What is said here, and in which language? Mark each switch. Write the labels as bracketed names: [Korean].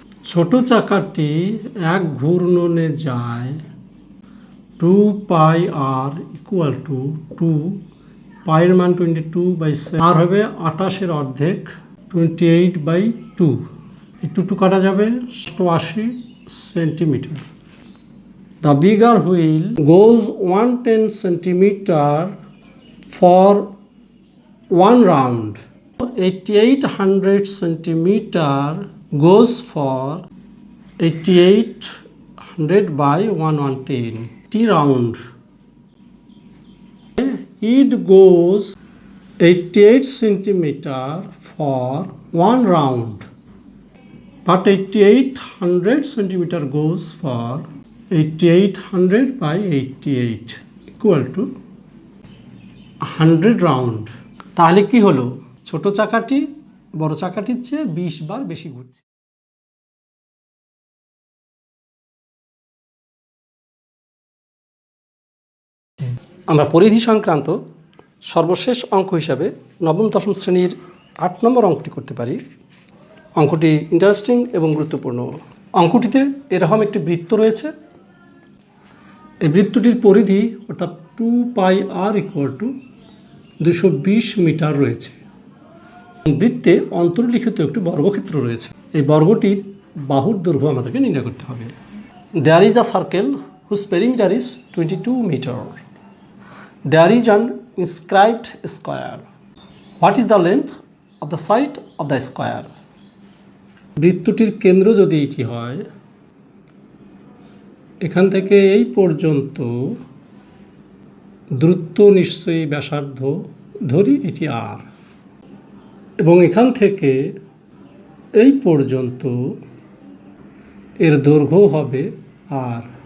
[Bangla] ছোট চাকাটি এক ঘূর্ণনে যায় 2 পাই r ইকুয়াল টু 2 পাইয়ের মান 22 বাই 7, আর হবে 28-এর অর্ধেক 28 বাই 2। এই 2 কাটা যাবে 80 centimetre. [English] The bigger wheel goes 110 centimeter for one round. 8800 centimeter goes for 8800 by 110 t round. It goes 88 centimeter for one round, but 8800 centimeter goes for 8800 by 88 equal to 100 round. [Bangla] তাহলে কি হলো? ছোট চাকাটি বড় চাকাটির চেয়ে 20 বার বেশি ঘুরছে। আমরা পরিধি সংক্রান্ত সর্বশেষ অঙ্ক হিসাবে নবম দশম শ্রেণীর 8 নম্বর অঙ্কটি করতে পারি। অঙ্কটি ইন্টারেস্টিং এবং গুরুত্বপূর্ণ। অঙ্কটিতে এরকম একটি বৃত্ত রয়েছে, এই বৃত্তটির পরিধি অর্থাৎ 2πr = 220 মিটার রয়েছে। বৃত্তে অন্তর্লিখিত একটি বর্গক্ষেত্র রয়েছে। এই বর্গটির বাহুর দৈর্ঘ্য আমাদেরকে নির্ণয় করতে হবে। [English] There is a circle whose perimeter is 22 meter. There is an inscribed square. What is the length of the side of the square? [Bangla] বৃত্তটির কেন্দ্র যদি এটি হয়, এখান থেকে এই পর্যন্ত দূরত্ব নিশ্চয়ই ব্যাসার্ধ ধরি, এটি আর, এবং এখান থেকে এই পর্যন্ত এর দৈর্ঘ্য হবে আর।